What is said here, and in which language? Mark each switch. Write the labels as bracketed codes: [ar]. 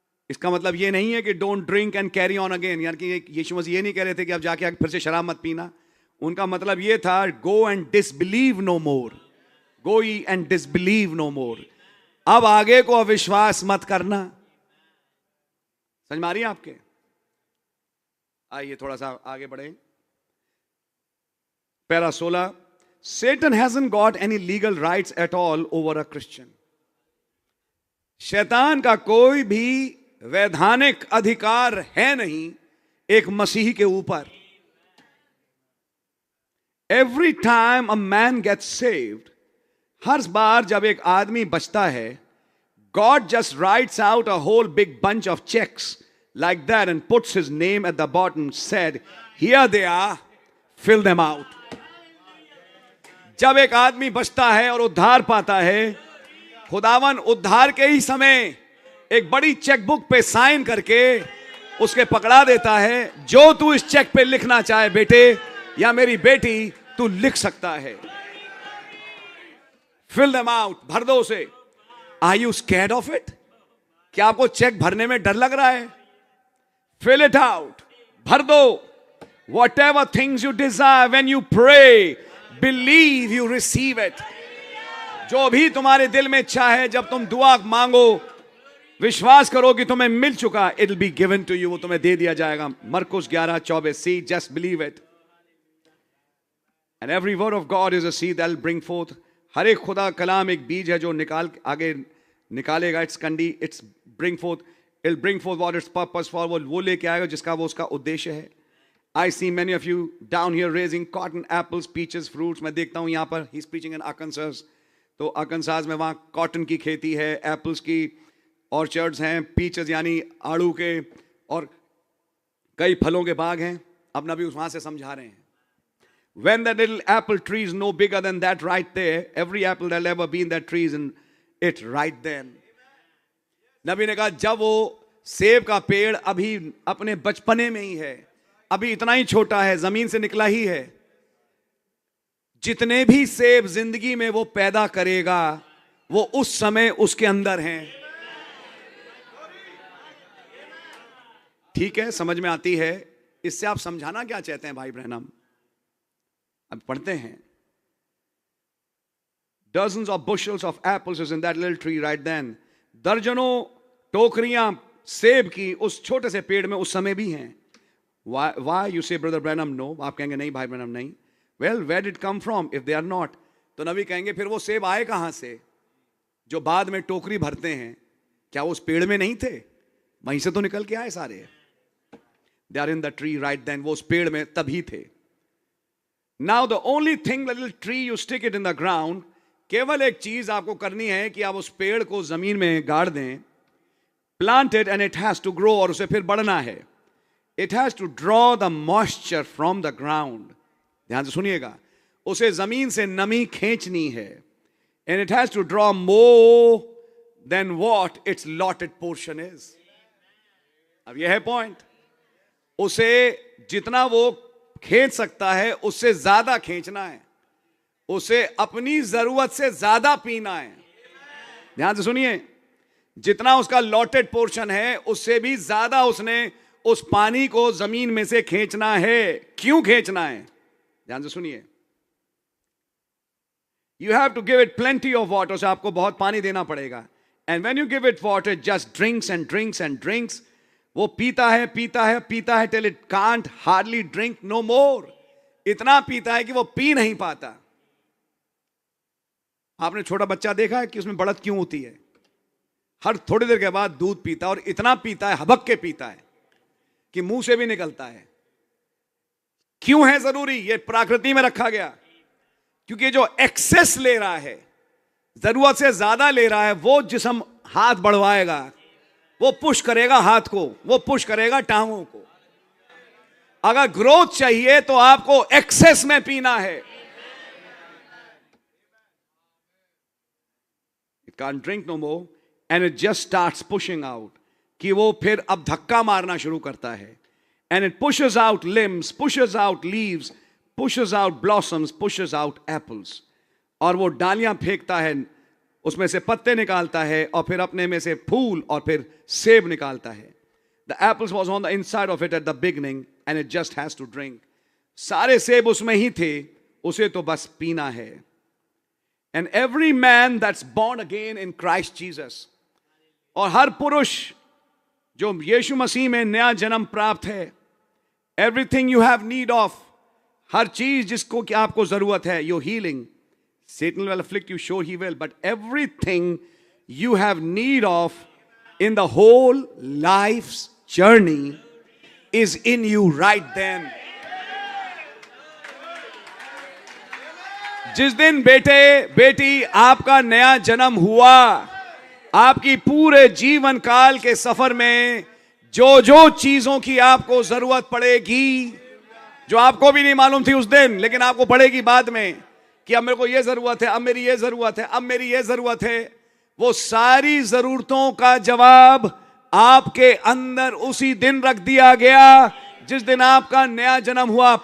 [hi] इसका मतलब ये नहीं है कि [en] don't drink and carry on again, [hi] यानी कि यीशु मसीह ये नहीं कह रहे थे कि अब जाके फिर से शराब मत पीना। उनका मतलब ये था, [en] Go and disbelieve no more, go ई and disbelieve no more. [hi] अब आगे को अविश्वास मत करना। समझ में आ रही है आपके? आइए थोड़ा सा आगे बढ़े। [en] Para 16, Satan hasn't got any legal rights at all over a Christian. [hi] शैतान का कोई भी वैधानिक अधिकार है नहीं एक मसीही के ऊपर. [en] Every time a man gets saved, [hi] हर बार जब एक आदमी बचता है, [en] God just writes out a whole big bunch of checks like that and puts his name at the bottom, said, here they are, fill them out. [hi] जब एक आदमी बचता है और उद्धार पाता है, खुदावन उद्धार के ही समय एक बड़ी चेकबुक पे साइन करके उसके पकड़ा देता है, जो तू इस चेक पे लिखना चाहे बेटे या मेरी बेटी तू लिख सकता है. [en] Fill them out, [hi] भर दो उसे. [en] Are you scared of it? [hi] क्या आपको चेक भरने में डर लग रहा है? [en] Fill it out, [hi] भर दो. [en] Whatever things you desire, when you pray, believe you receive it. [hi] जो भी तुम्हारे दिल में इच्छा है, जब तुम दुआ मांगो, विश्वास करो कि तुम्हें मिल चुका, [en] it'll be given to you, [hi] वो तुम्हें दे दिया जाएगा. [en] Markus 11:24. See, just believe it. And every word of God is a seed that will bring forth. [hi] हर एक खुदा कलाम एक बीज है जो आगे निकालेगा. [en] It's candy, it's bring forth, it'll bring forth what its purpose for, [hi] वो लेके आएगा जिसका वो उसका उद्देश्य है. [en] I see many of you down here raising cotton, apples, peaches, fruits. [hi] मैं देखता हूँ यहाँ पर, [en] he's preaching in Arkansas. [hi] तो Arkansas में वहाँ कॉटन की खेती है, एप्पल्स की ऑर्चर्ड्स हैं, पीचेस यानी आड़ू के, और कई फलों के बाग हैं. अपना भी वहाँ से समझा रहे हैं. [en] When that little apple tree is no bigger than that right there, every apple that'll ever be in that tree is in it right then. [hi] नबी ने कहा जब वो सेब का पेड़ अभी अपने बचपने में ही है, अभी इतना ही छोटा है, जमीन से निकला ही है, जितने भी सेब जिंदगी में वो पैदा करेगा वो उस समय उसके अंदर हैं. ठीक है, समझ में आती है. इससे आप समझाना क्या चाहते हैं भाई ब्रैनम? अब पढ़ते हैं. [en] Dozens of bushels of apples is in that little tree right then. [hi] दर्जनों टोकरियां सेब की उस छोटे से पेड़ में उस समय भी हैं. [en] Why you say brother Branham? No. [hi] आप कहेंगे नहीं भाई ब्रैनम नहीं. [en] Well, where did it come from if they are not? [hi] तो नबी कहेंगे फिर वो सेब आए कहां से जो बाद में टोकरी भरते हैं? क्या वो उस पेड़ में नहीं थे? वहीं से तो निकल के आए सारे. [en] They are in the tree right then. [hi] वो उस पेड़ में तभी थे. [en] Now the only thing, the little tree, you stick it in the ground. [hi] केवल एक चीज आपको करनी है कि आप उस पेड़ को जमीन में गाड़ दें. [en] Plant it and it has to grow, [hi] और उसे फिर बढ़ना है. [en] It has to draw the moisture from the ground. [hi] ध्यान से सुनिएगा. उसे जमीन से नमी खींचनी है. [en] And it has to draw more than what its allotted portion is. [hi] अब यह है पॉइंट. उसे जितना वो खींच सकता है उससे ज्यादा खींचना है. उसे अपनी जरूरत से ज्यादा पीना है. ध्यान से सुनिए. जितना उसका लॉटेड पोर्शन है उससे भी ज्यादा उसने उस पानी को जमीन में से खींचना है. क्यों खींचना है? ध्यान से सुनिए. [en] You have to give it plenty of water. [hi] उसे आपको बहुत पानी देना पड़ेगा. [en] And when you give it water, it just drinks and drinks and drinks. [hi] वो पीता है पीता है पीता है [en] till it can't hardly drink no more. [hi] इतना पीता है कि वो पी नहीं पाता. आपने छोटा बच्चा देखा है कि उसमें बढ़त क्यों होती है? हर थोड़ी देर के बाद दूध पीता है और इतना पीता है, हबक के पीता है कि मुंह से भी निकलता है. क्यों है जरूरी? ये प्रकृति में रखा गया. क्योंकि जो एक्सेस ले रहा है, जरूरत से ज्यादा ले रहा है, वो जिस्म हाथ बढ़वाएगा, वो पुश करेगा हाथ को, वो पुश करेगा टांगों को. अगर ग्रोथ चाहिए तो आपको एक्सेस में पीना है. [en] It can't drink no more and it just starts pushing out. [hi] कि वो फिर अब धक्का मारना शुरू करता है. [en] And it pushes out limbs, pushes out leaves, pushes out blossoms, pushes out apples. [hi] और वो डालियां फेंकता है, उसमें से पत्ते निकालता है और फिर अपने में से फूल और फिर सेब निकालता है. [en] The apples was on the inside of it at the beginning and it just has to drink. [hi] सारे सेब उसमें ही थे, उसे तो बस पीना है. [en] And every man that's born again in Christ Jesus, [hi] और हर पुरुष जो यीशु मसीह में नया जन्म प्राप्त है, [en] everything you have need of, [hi] हर चीज जिसको कि आपको जरूरत है, [en] Your healing, Satan will afflict you, sure he will, but everything you have need of in the whole life's journey is in you right then. [hi] जिस दिन बेटे बेटी आपका नया जन्म हुआ, आपकी पूरे जीवन काल के सफर में जो जो चीजों की आपको जरूरत पड़ेगी, जो आपको भी नहीं मालूम थी उस दिन, लेकिन आपको पड़ेगी बाद में, कि अब मेरे को ये जरूरत है, अब मेरी ये जरूरत है, अब मेरी ये जरूरत है, वो सारी जरूरतों का जवाब आपके अंदर उसी दिन रख दिया गया जिस दिन आपका नया जन्म हुआ।